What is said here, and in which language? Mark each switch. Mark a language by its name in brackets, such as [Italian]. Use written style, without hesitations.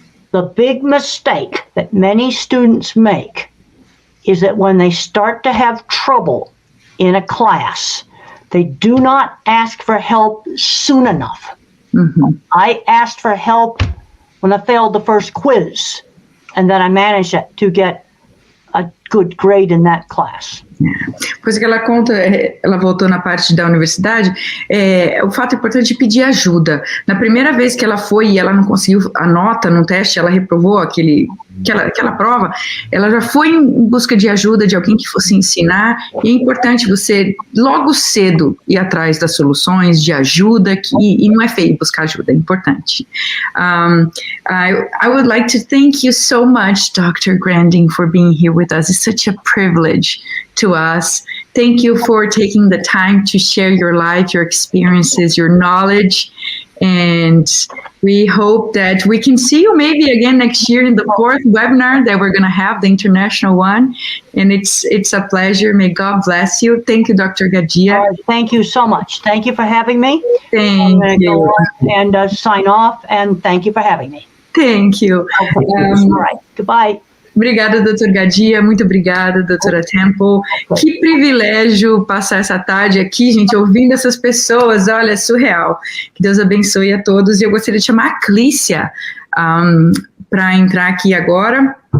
[English] The big mistake that many students make is that when they start to have trouble in a class, they do not ask for help soon enough. Mm-hmm. I asked for help when I failed the first quiz, and then I managed to get a good grade in that class. [Portuguese] Coisa que ela conta, ela voltou na parte da universidade, o fato importante de pedir ajuda. Na primeira vez que ela foi e ela não conseguiu a nota no teste, ela reprovou aquela prova, ela já foi em busca de ajuda de alguém que fosse ensinar, e é importante você, logo cedo, ir atrás das soluções, de ajuda, e não é feio buscar ajuda, é importante. [English] I would like to thank you so much, Dr. Grandin, for being here with us. It's such a privilege to us. Thank you for taking the time to share your life, your experiences, your knowledge, and we hope that we can see you maybe again next year in the 4th webinar that we're going to have, the international one, and it's a pleasure. May God bless you. Thank you, Dr. Gaddia. Thank you so much. Thank you for having me. Thank you. Go on and sign off, and thank you for having me. Thank you. All right. Goodbye. [Portuguese] Obrigada, doutor Gaddia, muito obrigada, doutora Temple. Que privilégio passar essa tarde aqui, gente, ouvindo essas pessoas, olha, é surreal. Que Deus abençoe a todos. E eu gostaria de chamar a Clícia para entrar aqui agora.